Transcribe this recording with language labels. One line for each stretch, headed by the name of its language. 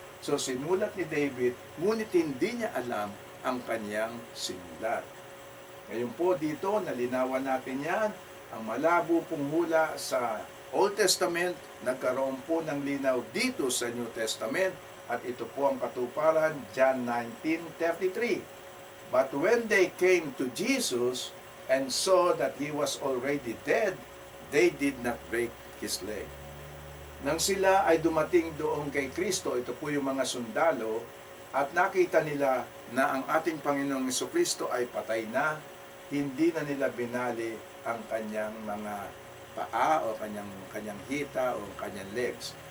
Filipino: So sinulat ni David, ngunit hindi niya alam ang kanyang sinulat. Ngayon po dito, nalinawan natin yan. Ang malabo pong hula sa Old Testament, nagkaroon po ng linaw dito sa New Testament. At ito po ang katuparan, John 19:33.
English: But when they came to Jesus and saw that He was already dead, they did not break His leg.
Filipino: Nang sila ay dumating doon kay Kristo, ito po yung mga sundalo, at nakita nila na ang ating Panginoong Jesucristo ay patay na, hindi na nila binali ang kanyang mga paa o kanyang hita o kanyang legs.